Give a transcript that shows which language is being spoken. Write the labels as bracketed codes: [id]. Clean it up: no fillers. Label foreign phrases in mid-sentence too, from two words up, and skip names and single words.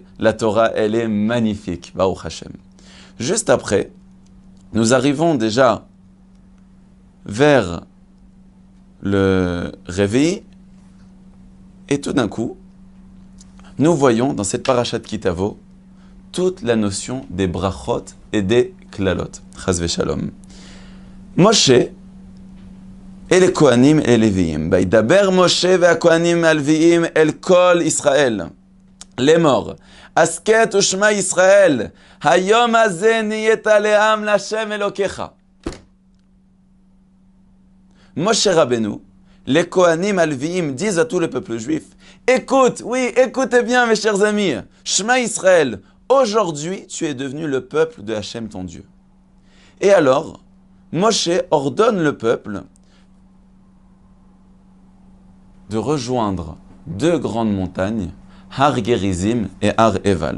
[fr] La Torah, elle est magnifique, [he] ברוך השם. [fr] Juste après, nous arrivons déjà vers le réveil et tout d'un coup, nous voyons dans cette parashat Ki Tavo toute la notion des brachot et des klalot. [he] חס ושלום. [fr] Moshe et les Kohanim et les Léviim. [he] וידבר משה והכהנים הלוים אל כל ישראל. [fr] Les morts. [he] הסכת ושמע ישראל. היום הזה נהיית לעם להשם אלוקיך. [fr] Moshe Rabbeinu, les [he] כהנים הלוים [fr] disent à tout le peuple juif, écoute, oui, écoutez bien mes chers amis, [he] שמע ישראל, [fr] aujourd'hui tu es devenu le peuple de Hachem ton Dieu. Et alors, Moshe ordonne le peuple de rejoindre 2 grandes montagnes, Har Gerizim et Har Eval.